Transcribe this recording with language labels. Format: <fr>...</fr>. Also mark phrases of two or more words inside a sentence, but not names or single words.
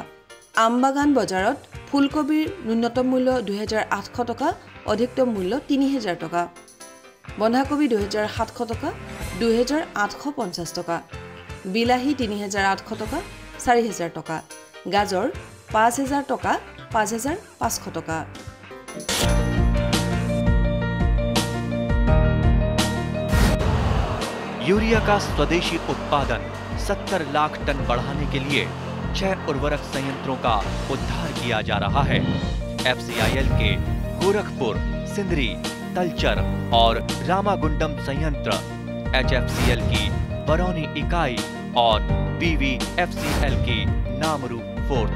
<as>আমবাগান বজাৰত ফুলকবিৰ ন্যূনতম মূল্য 2800 টকা, অধিকতম মূল্য 3000 টকা, বন্ধাকবি 2700 টকা, 2850 টকা, বিলাহী 3800 টকা, 4000 টকা, গাজৰ 5000 টকা, 5500 টকা।</as> <hi>यूरिया का स्वदेशी उत्पादन 70 लाख टन बढ़ाने के लिए 6 उर्वरक संयंत्रों का उद्धार किया जा रहा है। FCIL के गोरखपुर, सिंदरी, तलचर और रामागुंडम संयंत्र, HFCL की बरौनी इकाई और BVFCL की नामरू फोर्थ।</hi>